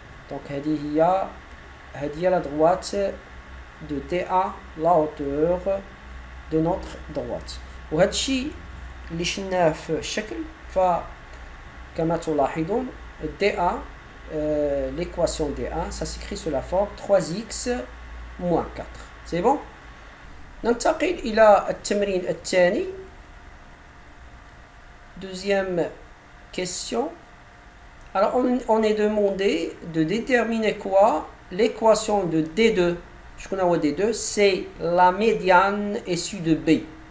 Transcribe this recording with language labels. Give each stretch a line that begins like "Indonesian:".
French: Donc,
Arabic: هذه هي
French: la droite de DA, la hauteur de notre droite.
Arabic: وهذا الشيء اللي شفناه في الشكل فكما تلاحظون
French: DA l'équation D1 ça s'écrit sous la forme 3x moins 4. C'est bon?
Arabic: ننتقل إلى التمرين الثاني.
French: Deuxième question. Alors on est demandé de déterminer quoi? L'équation de D2. Je connais D2, c'est la médiane issue de B.